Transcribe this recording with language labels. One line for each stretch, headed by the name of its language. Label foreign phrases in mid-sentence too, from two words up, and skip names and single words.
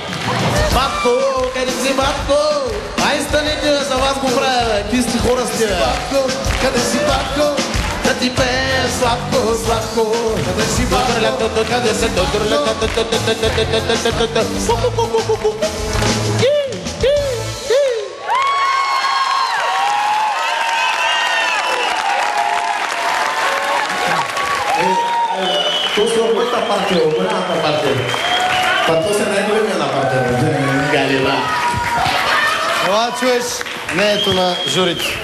Bulgarian: Батко, къде си Батко? Ай, станете, за вас го правя, какви сте хора сте, бе? Батко, къде си Батко? Да ти пеем сладко, сладко. Къде си Батко? Къде си Батко?
Italian: Questo è questa parte o quell'altra parte? Quanto se ne è una parte?
Bulgarian: Галина. Това чуеш мнението на журито.